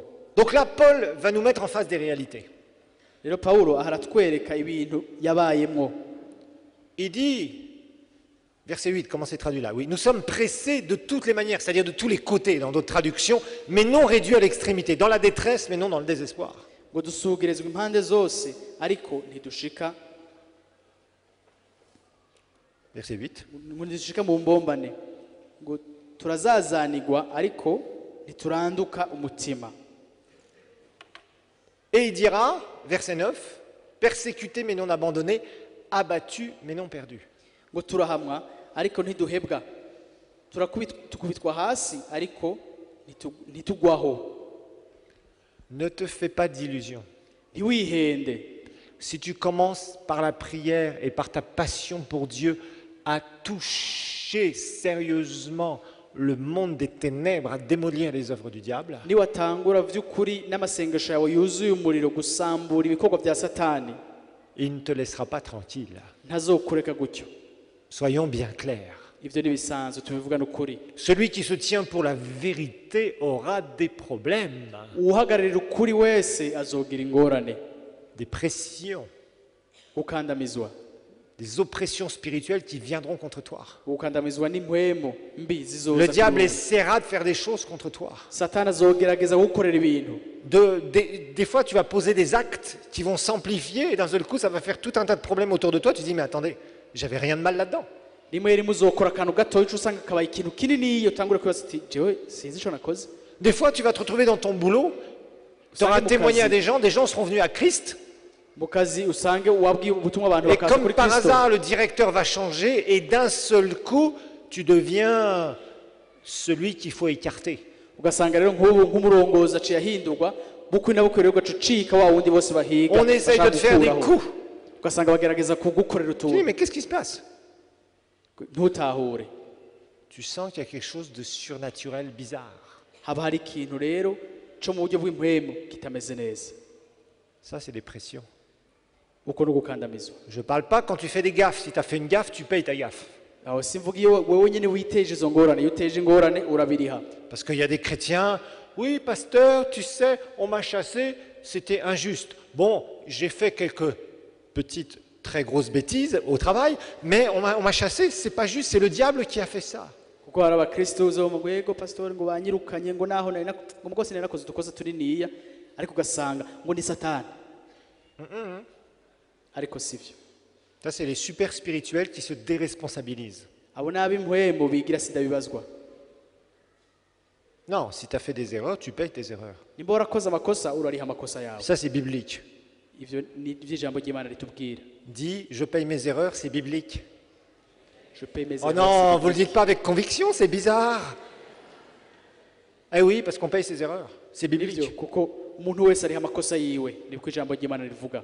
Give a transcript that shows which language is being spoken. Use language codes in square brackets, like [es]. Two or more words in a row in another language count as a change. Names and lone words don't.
[fr] Donc là, Paul va nous mettre en face des réalités. [rn] Rero Pawulo aha aratwereka ibintu yabayemwo. [fr] Il dit, verset 8, comment c'est traduit là? Oui, nous sommes pressés de toutes les manières, c'est-à-dire de tous les côtés dans d'autres traductions, mais non réduits à l'extrémité, dans la détresse, mais non dans le désespoir. [rn] Ngo dusugirizwa impande zose ariko ntidushika [fr] Verset 8. [rn] ngo ntidushika mu mbombane, ngo turazazanigwa ariko ntituranduka umutima. [fr] Et il dira, verset 9, persécutés mais non abandonnés, abattus mais non perdus. [rn] Ngo turahamwa ariko ntiduhebwa, tukubitwa hasi ariko ntitugwaho. [fr] Ne te fais pas d'illusions. [rn] Ntiwihende. [fr] Si tu commences par la prière et par ta passion pour Dieu à toucher sérieusement le monde des ténèbres, à démolir les œuvres du diable, [rn] Niwatangura vy'ukuri n'amasengesho yawe yuzuye umuriro gusambura ibikorwa vya Satani, [fr] il ne te laissera pas tranquille. [rn] ntazokureka gutyo. [fr] Soyons bien clairs. [rn] Ivyo ni bisanzwe tubivugana ukuri. [fr] Celui qui se tient pour la vérité aura des problèmes, [rn] Uhagararira ukuri wese azogira ingorane, [fr] des pressions, [rn] gukandamizwa, [fr] des oppressions spirituelles qui viendront contre toi. [rn] gukandamizwa n'impwemo mbi zizoza. [fr] Le diable [rn] kuri wowe. [fr] essaiera de faire des choses contre toi. [rn] Satani azogerageza gukorera ibintu. [fr] Des fois, tu vas poser des actes qui vont s'amplifier et d'un seul coup, ça va faire tout un tas de problèmes autour de toi. Tu te dis, mais attendez, j'avais rien de mal là-dedans. [rn] Rimwe rimwe uzokora akantu gatoya uca usanga kabaye ikintu kinini iyo utangura kwibaza uti jewe sinzi ico nakoze. [fr] Des fois, tu vas te retrouver dans ton boulot, tu auras témoigné à des gens seront venus à Christ, [rn] Mu kazi usange wabwiye ubutumwa abantu [fr] et [rn] bakaza [fr] comme [rn] kuri [fr] par [rn] Kristo. [fr] hasard, le directeur va changer et d'un seul coup, tu deviens celui qu'il faut écarter. [rn] Ugasanga rero nk'ubu nk'umurongozi aciye ahindurwa bukwi na bukwi rero ugaca ucika wa wundi bose bahiga. [fr] On essaye de [rn] bashaka [fr] te faire des [rn] gukuraho. [fr] coups. [rn] Ugasanga bagerageza kugukorera [fr] Tu dis, mais [rn] utuntu [fr] qu'est-ce qui se passe? [rn] ntutahure. [fr] Tu sens qu'il y a quelque chose de surnaturel, bizarre. [rn] Haba hari ikintu rero co mu buryo bw'impwemu kitameze neza. [fr] Ça, c'est des pressions. [rn] Uko no gukandamizwa. [fr] Je ne parle pas quand tu fais des gaffes. Si tu as fait une gaffe, tu payes ta gaffe. [rn] Aho simvuga iyo wewe nyene witeje izo ngorane, iyo uteje ingorane urabiriha. [fr] Parce qu'il y a des chrétiens, oui, pasteur, tu sais, on m'a chassé, c'était injuste. Bon, j'ai fait quelques petites, très grosses bêtises au travail, mais on m'a chassé, c'est pas juste, c'est le diable qui a fait ça. [rn] Kuko hari abakristo uzo mu rwego pastor ngo banyirukanye ngo naho nari ngo mugose nari nakoze udukosa turi niya ariko ugasanga ngo ni Satani. Ariko sivyo. [fr] Ça, c'est les super spirituels qui se déresponsabilisent. [rn] Abo n'ab'impwemu bigira sida bibazwa. [fr] Non, si tu as fait des erreurs, tu payes tes erreurs. [rn] Nimba warakoze amakosa urariha amakosa yawe. [fr] Ça, c'est biblique. [rn] Ivyo ni ijambo ry'Imana ritubwira. [fr] Dis, je paye mes erreurs, c'est biblique. Je paye mes Oh erreurs. non, vous ne le dites pas avec conviction, c'est bizarre. Eh oui, parce qu'on paye ses erreurs. C'est [rn] Nivyo [fr] biblique. [rn] kuko umuntu wese ariha amakosa yiwe nibwo ijambo ry'Imana rivuga.